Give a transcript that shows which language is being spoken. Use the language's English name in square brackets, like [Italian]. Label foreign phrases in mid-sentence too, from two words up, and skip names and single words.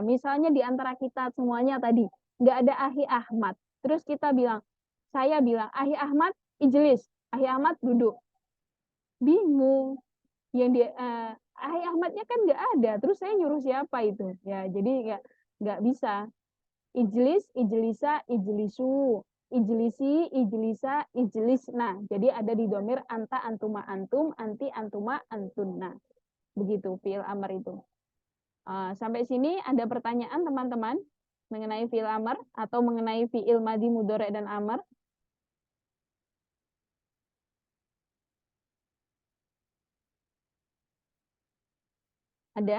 [Indonesian] Misalnya di antara kita semuanya tadi, nggak ada Ahi Ahmad. Terus kita bilang, saya bilang, Ahi Ahmad, ijlis. Ahi Ahmad, duduk. Bingung. Yang dia, Ahi Ahmadnya kan nggak ada. Terus saya nyuruh siapa itu? Ya, jadi nggak bisa. [Arabic] اجلس اجلسا اجلسوا. اجلسي اجلسا اجلسن. [Indonesian] Jadi ada di domir [Arabic] أنتَ أنتما أنتم أنتِ أنتما أنتنّ. [Indonesian] Begitu [Arabic] فعل أمر [Indonesian] itu. Sampai sini ada pertanyaan teman-teman mengenai [Arabic] فعل أمر [Indonesian] atau mengenai [Arabic] فعل ماضٍ, [Indonesian] mudhari, dan amr? Ada?